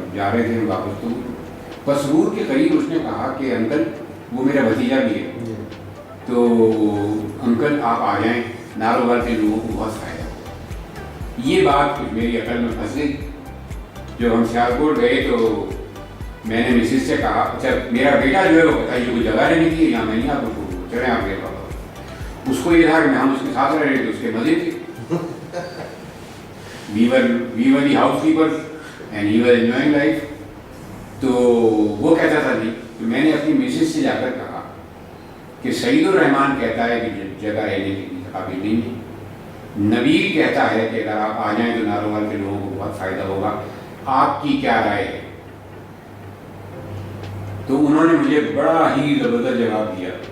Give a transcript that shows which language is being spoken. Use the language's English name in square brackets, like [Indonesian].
[Urdu] جا رہے تھے ہم واپس تو پسرور کے قریب اس نے کہا کہ انکل، وہ میرا بھتیجا بھی ہے، تو انکل آپ آ جائیں، نارووال کے لوگوں کو بہت فائدہ ہو. یہ بات میری عقل میں پھنس گئی. جب ہم سیالکوٹ گئے تو میں نے مسز سے کہا اچھا میرا بیٹا جو ہے وہ بتائیے کوئی جگہ رہنے کی ہے یا میں نہیں آپ کو چلیں آپ کے پاس. اس کو یہ تھا کہ ہم اس کے ساتھ رہ رہے تھے، اس کے مزے تھے. [English] we were the housekeepers and he was enjoying life. [Urdu] تو وہ کہتا تھا نہیں. تو میں نے اپنی مسز سے جا کر کہا کہ سعید الرحمان کہتا ہے کہ جگہ رہنے کی قابل نہیں ہے، نبیل کہتا ہے کہ اگر آپ آ جائیں تو نارووال کے لوگوں کو بہت فائدہ ہوگا، آپ کی کیا رائے ہے؟ تو انہوں نے مجھے بڑا ہی زبردست جواب دیا.